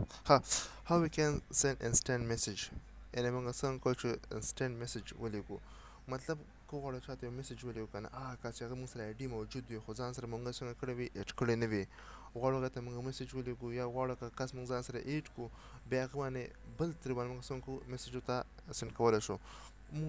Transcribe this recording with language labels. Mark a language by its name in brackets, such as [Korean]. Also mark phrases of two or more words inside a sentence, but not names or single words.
[English] Ha, how we can send instant message [Pashto] یعنی موږ څنګه کولی شو [English] instant message [Pashto] ولیږو مطلب که غواړو چاته یو مسیج ولیږو که نه هغه کس چې هغه موږ سره آی ډي موجود وي خو ځان سره موږ څنګه کړی وي ایډ کړی نه وي غواړو هغه ته موږ مسیج ولیږو یا غواړو که کس موږ ځان سره ایډ کړو بیا هغه باندې بل ترې باندې موږ څنګه کوو مسیج ورته سینډ کولی شو موږ